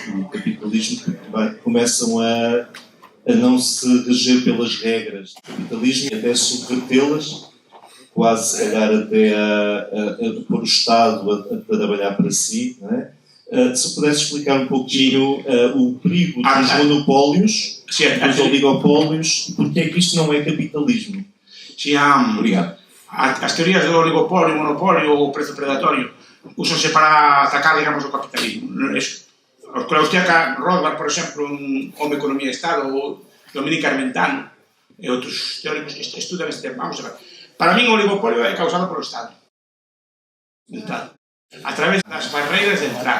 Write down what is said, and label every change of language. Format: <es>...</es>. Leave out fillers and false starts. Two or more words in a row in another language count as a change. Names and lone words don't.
<pt>O capitalismo, porque começam a não se reger pelas regras do capitalismo e até subvertê-las, quase se calhar até a pôr o Estado a trabalhar para si, não é? Se pudesse explicar um pouquinho o perigo dos monopólios, dos oligopólios, porque é que isto não é capitalismo? Obrigado.</pt> <gl>As teorías do oligopolio, monopolio ou prezo predatorio úsanse para atacar, digamos, o capitalismo. Os que Rothbard, por exemplo, un home economía de Estado, ou Dominique Armentano e outros teóricos que estudan este tema. Vamos a ver. Para min o oligopolio é causado polo Estado. A través das barreiras de entrada.</gl>